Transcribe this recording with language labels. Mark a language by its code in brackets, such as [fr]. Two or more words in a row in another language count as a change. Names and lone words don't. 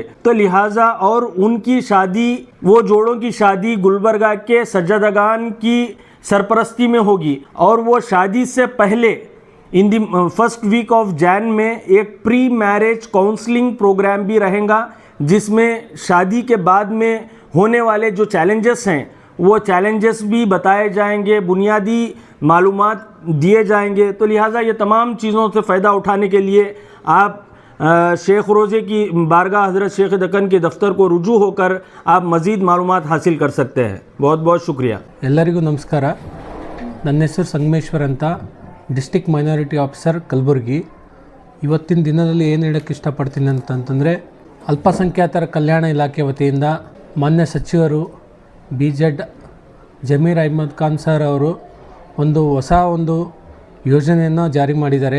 [hi] तो लिहाजा और उनकी शादी, वो जोड़ों की शादी गुलबर्गा के सज्जादगान की सरपरस्ती में होगी, और वो शादी से पहले [en] in the first week of Jan [hi] में एक [en] pre marriage counselling program [hi] भी रहेगा, जिसमें शादी के बाद में होने वाले जो चैलेंजेस हैं वो चैलेंजेस भी बताए जाएंगे, बुनियादी मालूमात दिए जाएंगे। तो लिहाजा ये तमाम चीज़ों से फ़ायदा उठाने के लिए आप शेख रोज़े की बारगाह हज़रत शेख दक्कन के दफ्तर को रुजू होकर आप मज़ीद मालूमात हासिल कर सकते हैं। बहुत बहुत शुक्रिया। [kn] ಎಲ್ಲರಿಗೂ ನಮಸ್ಕಾರ. ನನ್ನ ಹೆಸರು ಸಂಗಮೇಶ್ವರ್ ಅಂತ, [en] district minority officer [kn] ಕಲಬುರಗಿ. ಇವತ್ತಿನ ದಿನದಲ್ಲಿ ಏನು ಹೇಳೋಕ್ಕೆ ಇಷ್ಟಪಡ್ತೀನಿ ಅಂತಂದರೆ, ಅಲ್ಪಸಂಖ್ಯಾತರ ಕಲ್ಯಾಣ ಇಲಾಖೆ ವತಿಯಿಂದ ಮಾನ್ಯ ಸಚಿವರು BZ ಜಮೀರ್ ಅಹ್ಮದ್ ಖಾನ್ ಸರ್ ಅವರು ಹೊಸ ಯೋಜನೆಯನ್ನು ಜಾರಿ ಮಾಡಿದ್ದಾರೆ.